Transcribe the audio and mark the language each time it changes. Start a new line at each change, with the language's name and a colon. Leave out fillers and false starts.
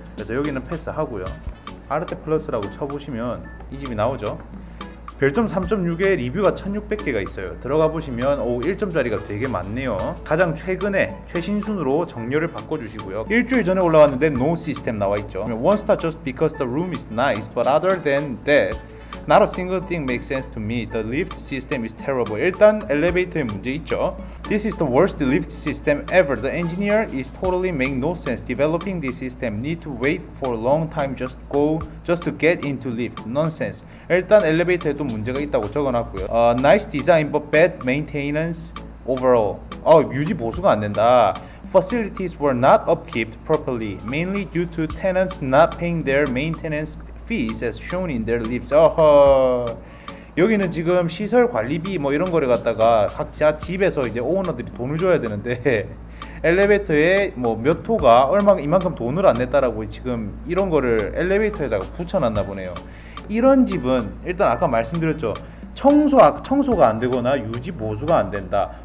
Korean: 그래서 여기는 패스하고요. 아르테 플러스라고 쳐보시면 이 집이 나오죠. 별점 3.6에 리뷰가 1600개가 있어요. 들어가 보시면 1점짜리가 되게 많네요. 가장 최근에 최신순으로 정렬을 바꿔주시고요. 일주일 전에 올라왔는데
English: no system
Korean: 나와 있죠.
English: One star just because the room is nice, but other than that, not a single thing makes sense to me. The lift system is terrible.
Korean: 일단 엘리베이터에 문제 있죠.
English: This is the worst lift system ever. The engineer is totally making no sense. Developing this system need to wait for a long time just to get into lift. Nonsense.
Korean: 일단 엘리베이터에도 문제가 있다고 적어놨고요.
English: Nice design but bad maintenance overall.
Korean: 유지 보수가 안 된다.
English: Facilities were not upkept properly, mainly due to tenants not paying their maintenance fees as shown in their leaves.
Korean: 어허. 여기는 지금 시설 관리비 뭐 이런 거를 갖다가 각자 집에서 이제 오너들이 돈을 줘야 되는데 엘리베이터에 뭐 몇 호가 얼마 이만큼 돈을 안 냈다라고 지금 이런 거를 엘리베이터에다가 붙여놨나 보네요. 이런 집은 일단 아까 말씀드렸죠. 청소가 안 되거나 유지 보수가 안 된다.